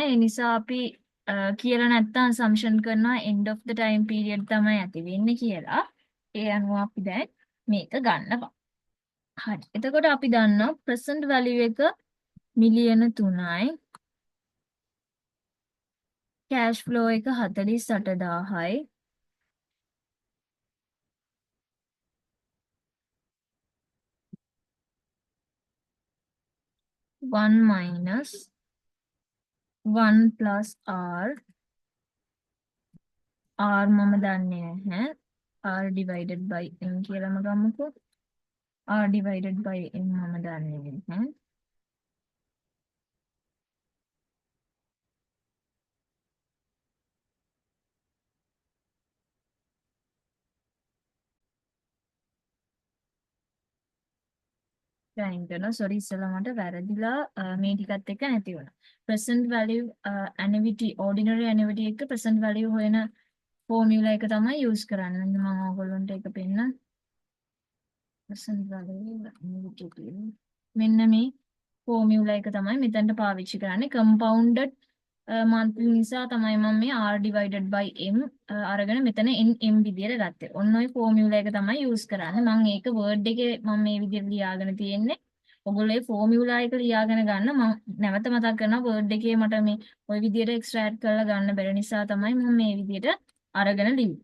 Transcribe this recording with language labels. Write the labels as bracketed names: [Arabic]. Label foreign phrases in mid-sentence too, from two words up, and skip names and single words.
[Sinhala] ඒ නිසා අපි කියලා නැත්තම් assumption කරනවා [English] end of the time period [Sinhala] තමයි ඇති වෙන්නේ කියලා. ඒ අනුව අපි දැන් මේක ගන්නවා. හරි. එතකොට අපි දන්නවා [English] present value [Sinhala] එක මිලියන 3යි. [English] cash flow [Sinhala] එක 48,000යි. [English] one minus 1 plus R. [Sinhala] R මම දන්නේ නැහැ. [English] R divided by M [Sinhala] කියලාම ගමුකෝ. [English] R divided by M [Sinhala] මම දන්නේ නැහැ. දැන් කරනවා sorry ඉස්සෙල්ලා මට වැරදිලා මේ ටිකත් එක්ක නැති වුණා. [English] present value annuity ordinary annuity එක present value හොයන formula [Sinhala] එක තමයි [English] use කරන්නේ. [Sinhala] මම ඔයගොල්ලන්ට ඒක පෙන්නන්න. [English] present value annuity කියලා. [Sinhala] මෙන්න මේ formula එක තමයි මෙතනට පාවිච්චි කරන්නේ [English] compounded monthly [Sinhala] නිසා තමයි මම මේ [English] r divided by m [Sinhala] අරගෙන මෙතන n m විදියට ගත්තේ. ඔන්න ඔය ෆෝමියුලා එක තමයි යූස් කරන්නේ. මම ඒක වර්ඩ් එකේ මම මේ විදියට ලියාගෙන තියෙන්නේ. ඔයගොල්ලෝ ඒ ෆෝමියුලා එක ලියාගෙන ගන්න. මම නැවත මතක් කරනවා වර්ඩ් එකේ මට මේ ওই විදියට එක්ස්ට්‍රැක්ට් කරලා ගන්න බැරි නිසා තමයි මම මේ විදියට අරගෙන ලිව්වේ.